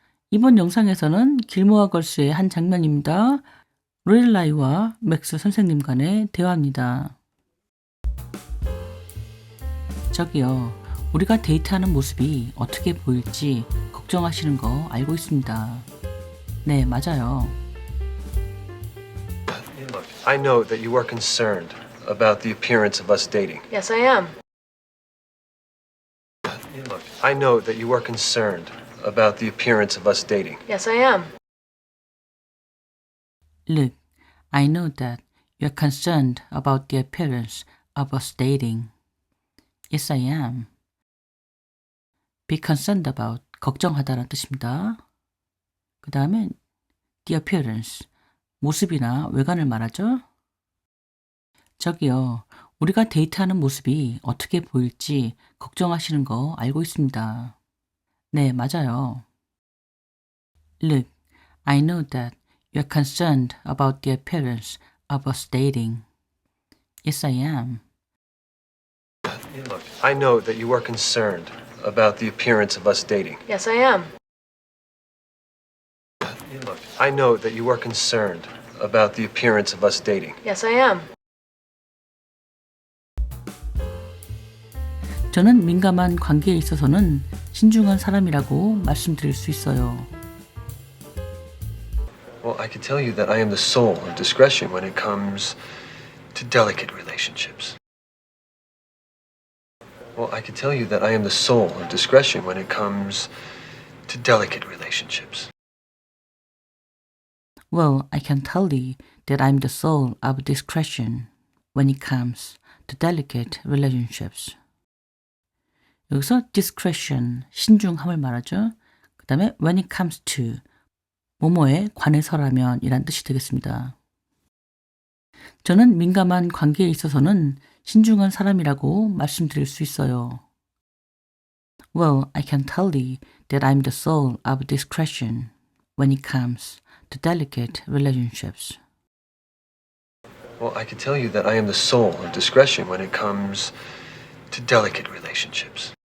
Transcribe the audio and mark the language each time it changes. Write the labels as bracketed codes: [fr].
[ko] 이번 영상에서는 길모아 걸스의 한 장면입니다. 로렐라이와 맥스 선생님 간의 대화입니다. 저기요, 우리가 데이트하는 모습이 어떻게 보일지 걱정하시는 거 알고 있습니다. 네, 맞아요. [en] Look, I know that you are concerned about the appearance of us dating. Yes, I am. Look, I know that you are concerned about the appearance of us dating. Yes, I am. Look, I know that you're concerned about the appearance of us dating. Yes, I am. Be concerned about, [ko] 걱정하다라는 뜻입니다. 그 다음에 [en] the appearance, [ko] 모습이나 외관을 말하죠. 저기요, 우리가 데이트하는 모습이 어떻게 보일지 걱정하시는 거 알고 있습니다. 네, 맞아요. [en] Look, I know that you're concerned about the appearance of us dating. Yes, I am. Look, I know that you are concerned about the appearance of us dating. Yes, I am. Look, I know that you are concerned about the appearance of us dating. Yes, I am. [ko] 저는 민감한 관계에 있어서는 신중한 사람이라고 말씀드릴 수 있어요. [en] Well, I can tell you that I am the soul of discretion when it comes to delicate relationships. Well, I can tell you that I am the soul of discretion when it comes to delicate relationships. Well, I can tell you that I'm the soul of discretion when it comes to delicate relationships. [ko] 여기서 discretion, 신중함을 말하죠. 그 다음에 [en] when it comes to, [ko] 뭐뭐에 관해서라면 이란 뜻이 되겠습니다. 저는 민감한 관계에 있어서는 신중한 사람이라고 말씀드릴 수 있어요. [en] Well, I can tell you that I'm the soul of discretion when it comes to delicate relationships. Well, I can tell you that I am the soul of discretion when it comes to delicate relationships.